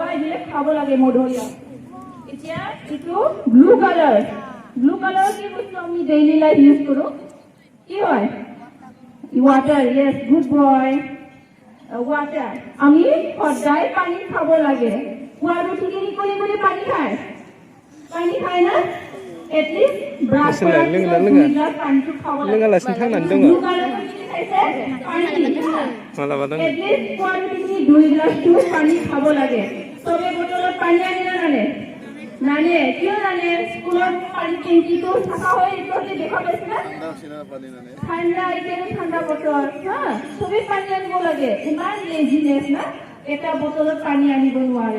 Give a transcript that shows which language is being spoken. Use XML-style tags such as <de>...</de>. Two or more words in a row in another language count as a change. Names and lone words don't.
<as>এইবিলাক খাব লাগে মধুৰিআম এতিয়া এইটো</as> <en>blue colour</en> <as>কি বস্তু আমি</as> <en>daily life use</en> <as>কৰো কি হয়</as> <en>water yes good boy water</en> <as>আমি সদায় পানী খাব লাগে পুৱাৰ উঠি কৰি পানী খায় না এটলিষ্ট ব্ৰাছ কৰাৰ পিছত 2 গ্লাছ পানীটো খাব লাগে</as> <brx>लोङालासिनो थांनानै दङ मालाबा दङ</brx> <as>এটলিষ্ট পুৱাৰ উঠি 2 গ্লাছটো পানী খাব লাগে চবে বটলত পানী আনি নানে কিয় নানে স্কুলৰ পানী টেংকিটো চাফা হৈ এইটো দেখা পাইছে না ঠাণ্ডা এতিয়া ঠাণ্ডা বটল হা চবে পানী আনিব লাগে ইমান লেজিনেছ না এটা বটলত পানী আনিব নোৱাৰে</as>